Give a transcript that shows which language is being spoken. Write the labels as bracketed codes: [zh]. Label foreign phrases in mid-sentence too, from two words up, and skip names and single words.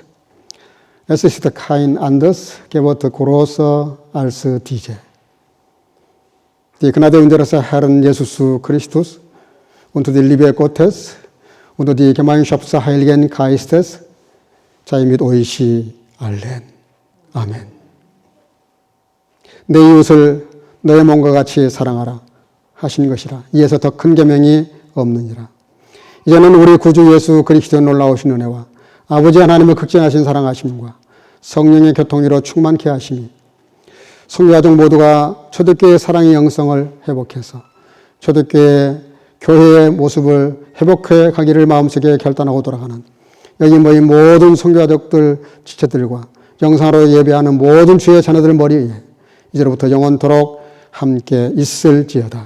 [de] Es ist kein anderes Gebot größer als diese. Die Gnade unseres Herrn Jesus Christus und die Liebe Gottes und die Gemeinschaft des Heiligen Geistes sei mit euch allen. [ko] 아멘. 내 이웃을 너의 몸과 같이 사랑하라 하신 것이라. 이에서 더 큰 계명이 없느니라. 이제는 우리 구주 예수 그리스도의 놀라우신 은혜와 아버지 하나님의 극진하신 사랑하심과 성령의 교통으로 충만케 하심이 성도가족 모두가 초대교회의 사랑의 영성을 회복해서 초대교회 교회의 모습을 회복해 가기를 마음속에 결단하고 돌아가는 여기 모인 모든 성도가족들 지체들과 영상으로 예배하는 모든 주의 자녀들 머리 위에 이제로부터 영원토록 함께 있을지어다.